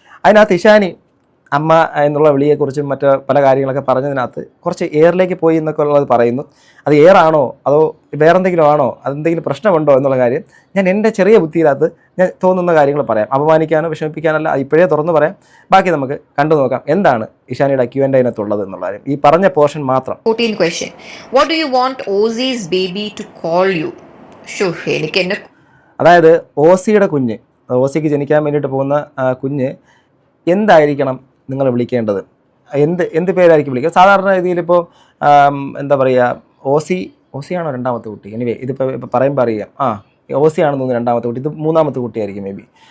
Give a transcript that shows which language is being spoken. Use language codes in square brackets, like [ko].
[ml] അതിനകത്ത് ഇഷാനി അമ്മ എന്നുള്ള വിളിയെക്കുറിച്ചും മറ്റ് പല കാര്യങ്ങളൊക്കെ പറഞ്ഞതിനകത്ത് കുറച്ച് എയറിലേക്ക് പോയി എന്നൊക്കെ ഉള്ളത് പറയുന്നു. അത് എയറാണോ അതോ വേറെന്തെങ്കിലും ആണോ, അതെന്തെങ്കിലും പ്രശ്നമുണ്ടോ എന്നുള്ള കാര്യം ഞാൻ എൻ്റെ ചെറിയ ബുദ്ധിയിനകത്ത് ഞാൻ തോന്നുന്ന കാര്യങ്ങൾ പറയാം. അപമാനിക്കാനോ വിഷമിപ്പിക്കാനല്ല, ഇപ്പോഴേ തുറന്നു പറയാം. ബാക്കി നമുക്ക് കണ്ടു നോക്കാം എന്താണ് ഇഷാനിയുടെ Q&A-നകത്തുള്ളത് എന്നുള്ള കാര്യം. ഈ പറഞ്ഞ പോർഷൻ മാത്രം. [en] 14 question. What do you want Ozzy's baby to call you? [ml] എനിക്ക് എന്നെ അതായത് ഓസിയുടെ കുഞ്ഞ്, ഓസിക്ക് ജനിക്കാൻ വേണ്ടിയിട്ട് പോകുന്ന കുഞ്ഞ് എന്തായിരിക്കണം നിങ്ങൾ വിളിക്കേണ്ടത്? എന്ത് പേരായിരിക്കും വിളിക്കുക? സാധാരണ രീതിയിലിപ്പോൾ എന്താ പറയുക, ഓസിയാണോ രണ്ടാമത്തെ കുട്ടി? എനിവേ ഇതിപ്പോൾ പറയുമ്പോൾ അറിയാം, ഓസിയാണെന്ന് തോന്നുന്നു രണ്ടാമത്തെ കുട്ടി, ഇത് മൂന്നാമത്തെ കുട്ടിയായിരിക്കും മേ ബി.